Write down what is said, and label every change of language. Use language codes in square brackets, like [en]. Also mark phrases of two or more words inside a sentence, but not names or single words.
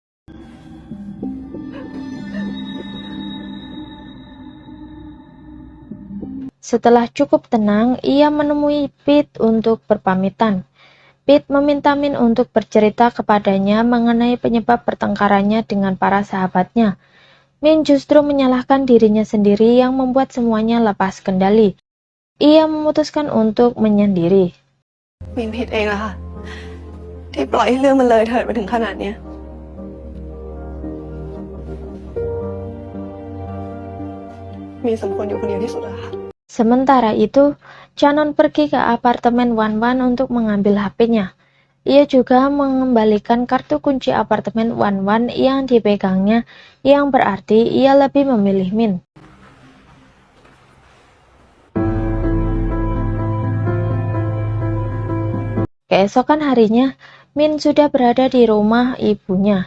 [id] Setelah cukup tenang, ia menemui Pete untuk berpamitan. Pete meminta Min untuk bercerita kepadanya mengenai penyebab pertengkarannya dengan para sahabatnya. Min justru menyalahkan dirinya sendiri yang membuat semuanya lepas kendali. Ia memutuskan untuk menyendiri. [th] มินผิดเองอะค่ะที่ปล่อยให้เรื่องมันเลยเถิดมาถึงขนาดเนี้ยมีนสมควรอยู่คนเดียวที่สุดอะค่ะ [id] Sementara itu, Canon pergi ke apartemen Wan Wan untuk mengambil HP-nya. Ia juga mengembalikan kartu kunci apartemen Wan Wan yang dipegangnya, yang berarti ia lebih memilih Min. Keesokan harinya, Min sudah berada di rumah ibunya.